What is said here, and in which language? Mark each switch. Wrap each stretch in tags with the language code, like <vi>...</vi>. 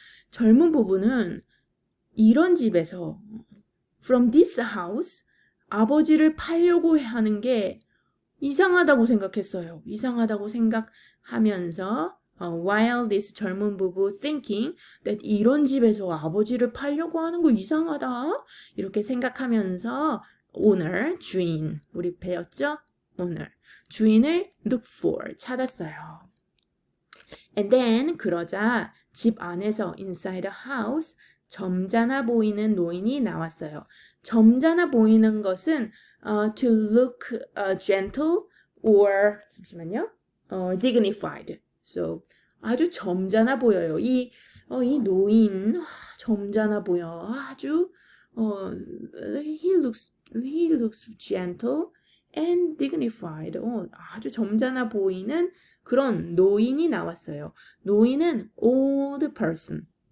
<ko>젊은 부부는 이런 집에서</ko> <en>from this house</en> <ko>아버지를 팔려고 하는 게 이상하다고 생각했어요. 이상하다고 생각하면서</ko> <en>while this</en> <ko>젊은 부부</ko> <en>thinking that</en> <ko>이런 집에서 아버지를 팔려고 하는 거 이상하다.</ko> <en>이렇게 생각하면서 owner, 주인,</en> <ko>우리 배웠죠?</ko> <en>owner, 주인을 look for, 찾았어요.</en> <ko>And then 그러자 집 안에서</ko> <en>inside the house</en> <ko>점잖아 보이는 노인이 나왔어요. 점잖아 보이는 것은</ko> <en>to look gentle</en> <ko>or 잠시만요.</ko> <en>dignified.</en> <ko>So 아주 점잖아 보여요. 이 노인 점잖아 보여. 아주</ko> <en>he looks gentle and dignified.</en> <ko>아주 점잖아 보이는 그런 노인이 나왔어요. 노인은</ko> <en>old person.</en>